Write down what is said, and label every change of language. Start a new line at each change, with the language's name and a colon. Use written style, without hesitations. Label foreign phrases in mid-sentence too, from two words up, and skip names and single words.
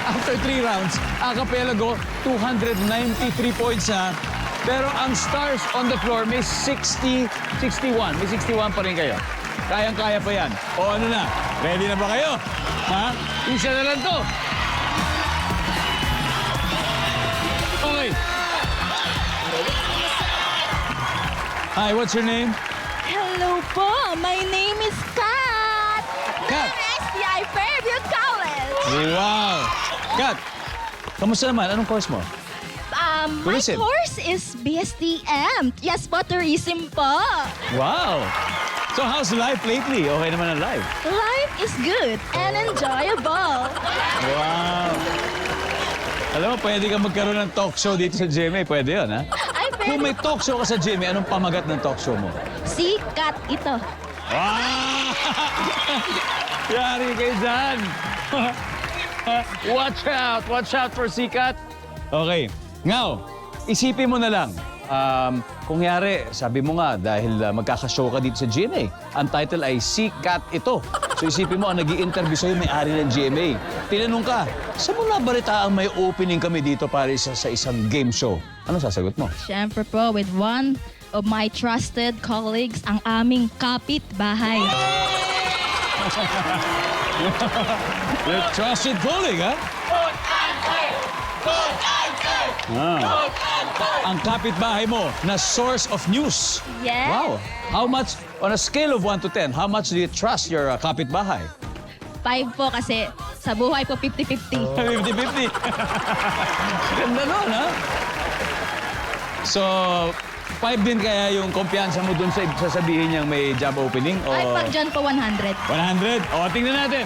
English: after 3 rounds, Archipelago, 293 points na.
Filipino: Pero ang Stars on the Floor may 61. May 61 pa rin kayo. Kayang-kaya pa yan. O ano na? Ready na ba kayo? Ha? Isa na lang to. Okay.
English: Hi, what's your name? Hello po, my name is Kat. Kat. STI Fairview College. Wow! Kat,
Filipino: kamusta naman? Anong course mo?
English: My Tourism. course is BSTM. Yes po, tourism po. Wow! So how's life lately? Okay
Filipino: naman ang
English: life. Life is good and enjoyable. Wow!
Filipino: Alam mo, pwede ka magkaroon ng
English: talk show
Filipino: dito sa GMA. Pwede yun, ha? Ay, Kung may
English: talk show
Filipino: ka sa GMA, anong pamagat ng
English: talk show
Filipino: mo? Si Kat ito. Wow! Yari kayo dyan!
English: Watch out for Sikat. Okay.
Filipino: Now, isipin mo na lang. Kung yari, sabi mo nga, dahil magkakashow ka dito sa GMA, ang title ay Sikat ito. So isipin mo, ang nag-i-interview sa'yo may-ari ng GMA. Tinanong ka, saan mo nabalitaan may opening kami dito para sa isang
English: game show?
Filipino: Ano sasagot mo? Siyempre po,
English: with one of my trusted colleagues,
Filipino: ang aming kapitbahay.
English: Your trusted colleague,
Filipino: ha? Ang kapitbahay mo na
English: source of news. Yes. Wow. How much, on a scale of 1 to 10, how much do you trust your kapitbahay?
Filipino: 5 po kasi sa buhay po 50-50. 50-50. Ganda nun, ha? So, 5 din kaya yung kumpiyansa mo dun sa sasabihin niyang may
English: job opening?
Filipino: O Ay, pag dyan po 100. 100? O, tingnan natin.